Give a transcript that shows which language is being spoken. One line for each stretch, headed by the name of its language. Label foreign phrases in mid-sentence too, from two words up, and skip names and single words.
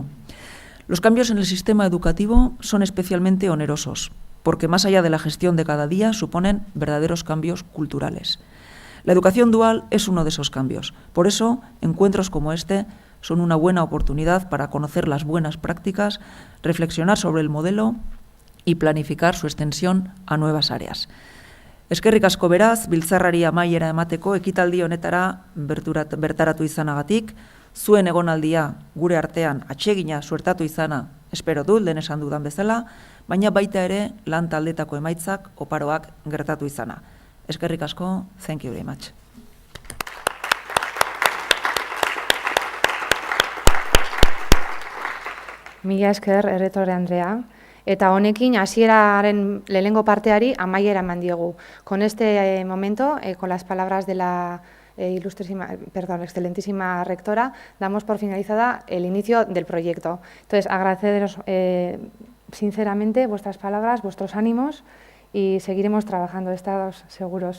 Spanish: Los cambios en el sistema educativo son especialmente onerosos, porque más allá de la gestión de cada día suponen verdaderos cambios culturales. La educación dual es uno de esos cambios. Por eso, encuentros como este son una buena oportunidad para conocer las buenas prácticas, reflexionar sobre el modelo y planificar su extensión a nuevas áreas.
Basque: Eskerrik asko beraz, biltzarrari amaiera emateko ekitaldi honetara bertaratu izanagatik, zuen egonaldia gure artean atsegina suertatu izana espero dut, lehen esan dudan bezala, baina baita ere lan taldetako emaitzak oparoak gertatu izana. Eskerrik asko,
English: thank you very much.
Basque: Mila esker, erretore Andrea. Eta honekin hasieraren lehenengo parteari amaiera eman diegu.
Spanish: Con este momento, con las palabras de la excelentísima rectora, damos por finalizada el inicio del proyecto. Entonces, agradeceros sinceramente vuestras palabras, vuestros ánimos y seguiremos trabajando, estados seguros.